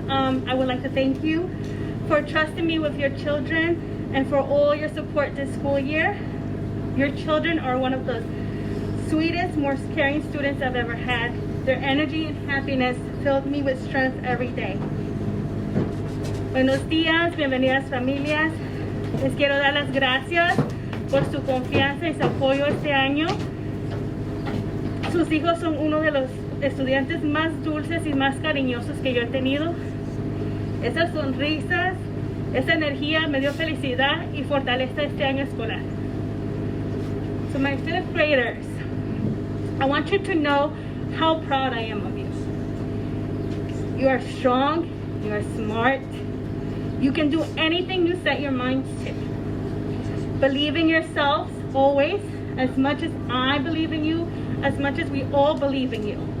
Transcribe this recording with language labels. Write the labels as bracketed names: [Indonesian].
[English] I would like to thank you for trusting me with your children and for all your support this school year. Your children are one of the sweetest, most caring students I've ever had. Their energy and happiness filled me with strength every day. [Spanish] Buenos días, bienvenidas familias. Les quiero dar las gracias por su confianza y su apoyo este año. Sus hijos son uno de los estudiantes más dulces y más cariñosos que yo he tenido. Esas sonrisas, esa energía me dio felicidad y fortaleza este año escolar. [English] So my fifth graders, I want you to know how proud I am of you. You are strong, you are smart, you can do anything you set your minds to. Believe in yourselves always, as much as I believe in you, as much as we all believe in you.